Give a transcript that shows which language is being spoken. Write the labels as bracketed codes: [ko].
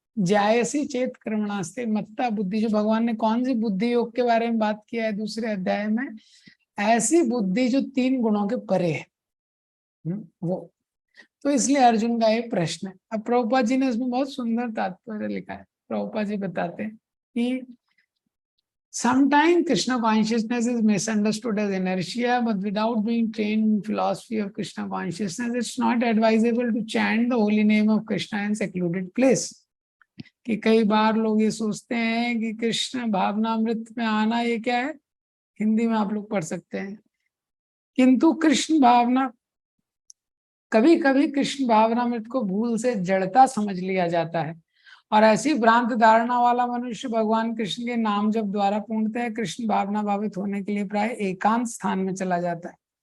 [sa] जायसी चेत कर्मणास्ते मत्ता बुद्धि। [hi] जो भगवान ने कौन सी बुद्धि योग के बारे में बात किया है दूसरे अध्याय में, ऐसी बुद्धि जो 3 गुणों के परे है, वो। तो इसलिए अर्जुन का ये प्रश्न है। अब प्रभुपाद जी ने इसमें बहुत सुंदर तात्पर्य लिखा है। प्रभुपाद जी बताते हैं कि [en] sometimes Krishna consciousness is misunderstood as inertia, but without being trained in philosophy of Krishna consciousness, it's not advisable to chant the holy name of Krishna in secluded place. [hi] कि कई बार लोग ये सोचते हैं कि कृष्ण भावनामृत में आना ये क्या है, हिंदी में आप लोग पढ़ सकते हैं, किंतु कृष्ण भावना, कभी कभी कृष्ण भावनामृत को भूल से जड़ता समझ लिया जाता है, और ऐसी भ्रांत धारणा वाला मनुष्य भगवान कृष्ण के नाम जप द्वारा पूर्णतः कृष्ण भावना भावित होने के लिए प्राय एकांत स्थान में चला जाता है।